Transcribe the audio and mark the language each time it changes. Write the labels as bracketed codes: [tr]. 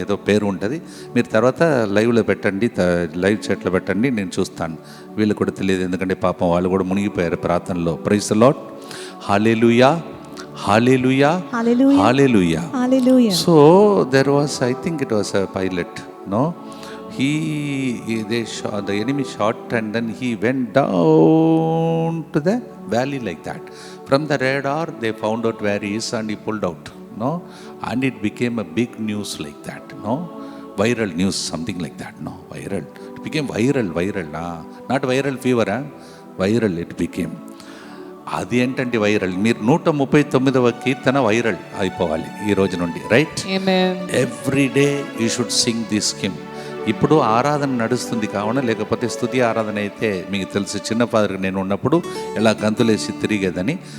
[te] ఏదో పేరు ఉంటుంది, మీరు తర్వాత లైవ్లో పెట్టండి, లైవ్ చాట్లో పెట్టండి, నేను చూస్తాను. వీళ్ళు కూడా తెలియదు, ఎందుకంటే పాపం వాళ్ళు కూడా మునిగిపోయారు ప్రార్థనలో. [en] praise the lord, [te] hallelujah, hallelujah, hallelujah. [en] So there was, I think it was a pilot, no? The enemy shot and then he went down to the valley like that. From the radar they found out where he is and he pulled out, no? And it became a big news like that, no? Viral news, something like that, no? Viral. It became viral, not viral fever, viral it became. [te] అది ఏంటంటే viral. మీరు 139వ కీర్తన viral అయిపోవాలి ఈ రోజు నుండి, right? [en] Every day you should sing this hymn. [te] ఇప్పుడు ఆరాధన నడుస్తుంది కావున, లేకపోతే స్తుతి ఆరాధన అయితే మీకు తెలుసు, చిన్న ఫాదర్గా నేను ఉన్నప్పుడు ఎలా గంతులేసి తిరిగేదని.